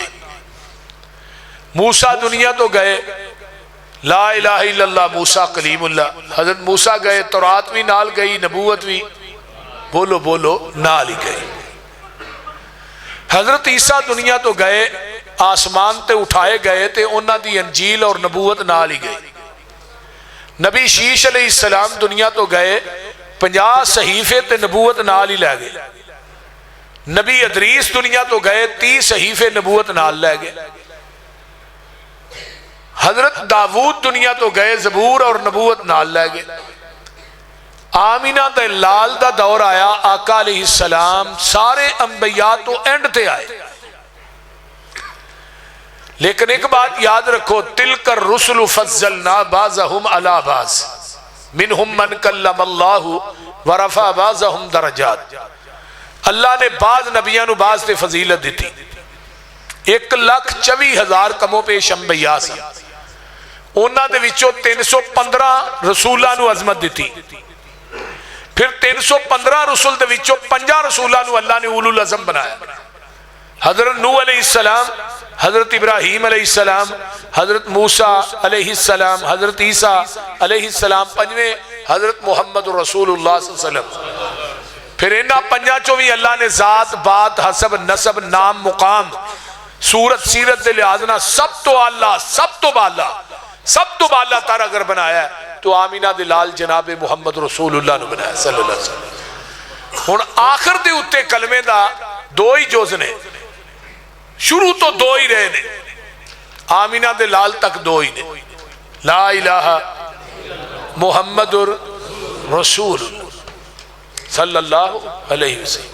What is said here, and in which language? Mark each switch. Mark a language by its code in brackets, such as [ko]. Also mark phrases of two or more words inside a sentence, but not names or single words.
[pa] موسیٰ دنیا تو گئے، [ar] لا الہ الا اللہ موسیٰ کلیم اللہ، [pa] حضرت موسیٰ گئے، تورات بھی نال گئی، نبوت بھی بولو بولو نال ہی گئی۔ حضرت عیسیٰ دنیا تو گئے، آسمان تے اٹھائے گئے تے انہاں دی انجیل اور نبوت نال ہی گئی۔ نبی شیش [ar] علیہ السلام [pa] دنیا تو گئے، 50 صحیفے تے نبوت نال ہی لے گئے۔ نبی ادریس دنیا تو گئے، 30 صحیفے نبوت نال لے گئے۔ حضرت داؤد دنیا تو گئے، زبور اور نبوت نال لے گئے۔ آمینہ دے لال دا دور آیا، آقا [ar] علیہ السلام [pa] سارے انبیاء تو اینڈ تے آئے۔ [ur] لیکن ایک بات یاد رکھو، [ar] تلک الرسل فضلنا بعضهم علی بعض منہم من کلم اللہ ورفع بعضهم درجات۔ [pa] اللہ نے بعض نبیاں نو بعض تے فضیلت دیتی۔ 1,24,000 کموں پیش انبیاء سن، انہاں دے وچوں 315 رسولاں نو عظمت دیتی، پھر 315 رسول دے وچوں 50 رسولاں نو اللہ نے اولو العظم بنایا۔ حضرت نوح [ar] علیہ السلام، [pa] حضرت ابراہیم [ar] علیہ السلام، [pa] حضرت موسیٰ [ar] علیہ السلام، [pa] حضرت عیسیٰ [ar] علیہ السلام، [pa] 5ویں حضرت محمد [ar] رسول اللہ صلی اللہ علیہ وسلم۔ [pa] پھر انہاں 5 چوں بھی اللہ نے ذات، بات، حسب، نسب، نام، مقام، صورت، سیرت دے لحاظنا سب تو اعلیٰ، سب تو بالا، سب تو بالا تر اگر بنایا ہے تو آمینہ دلال جناب محمد [ar] رسول اللہ [pa] نے بنایا [ar] صلی اللہ علیہ وسلم۔ [pa] ہن آخر دے اتے کلمے دا 2 ہی جز نے، شروع تو 2 ہی رہے نے، آمینہ دلال تک 2 ہی نے، [ar] لا الہ محمد رسول صلی اللہ علیہ وسلم۔